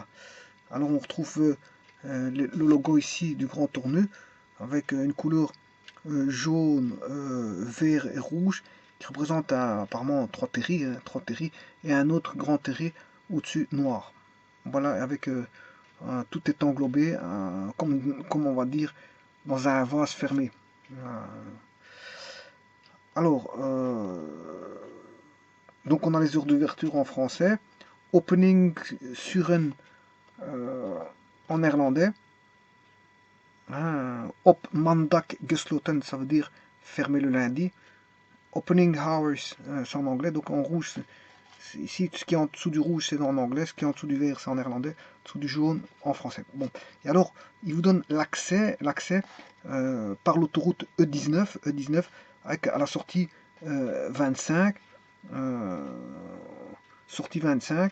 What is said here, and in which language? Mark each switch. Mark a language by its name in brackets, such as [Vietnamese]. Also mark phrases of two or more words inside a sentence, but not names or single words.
[French] Alors on retrouve le logo ici du Grand Tournu, avec une couleur jaune, vert et rouge, qui représente apparemment trois terris, et un autre grand terri au-dessus noir. Voilà, avec tout est englobé, comme on va dire, dans un vase fermé. Alors, donc on a les heures d'ouverture en français, [Dutch] opening suren [French] en néerlandais, [Dutch] op mandag gesloten, [French] ça veut dire fermé le lundi, [English] opening hours, [French] c'est en anglais, donc en rouge, ici ce qui est en dessous du rouge c'est en anglais, ce qui est en dessous du vert c'est en néerlandais, en dessous du jaune en français. Bon, et alors il vous donne l'accès par l'autoroute E19, avec à la sortie 25, sortie 25.